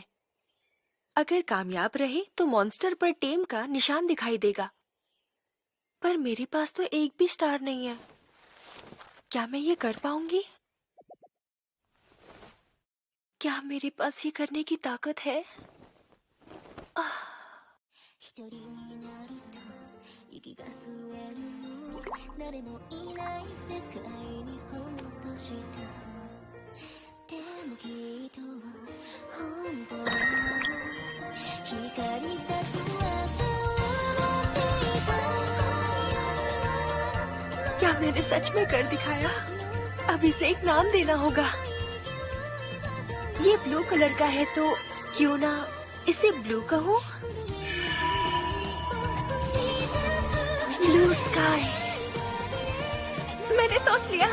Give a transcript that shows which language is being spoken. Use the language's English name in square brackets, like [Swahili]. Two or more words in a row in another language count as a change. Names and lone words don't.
[Hindi] अगर कामयाब रहे तो मॉन्स्टर पर टेम का निशान दिखाई देगा। पर मेरे पास तो एक भी स्टार नहीं है। क्या मैं ये कर पाऊंगी? क्या मेरे पास ये करने की ताकत है? [Japanese] 一人になると息が吸えるの誰もいない世界にほっとしたでもきっと本当は光さす朝を待っていた [Hindi] क्या मैंने सच में कर दिखाया? अब इसे एक नाम देना होगा। ये [English] blue colour [Hindi] का है तो क्यों ना इसे ब्लू कहूँ? ब्लू स्काई। मैंने सोच लिया।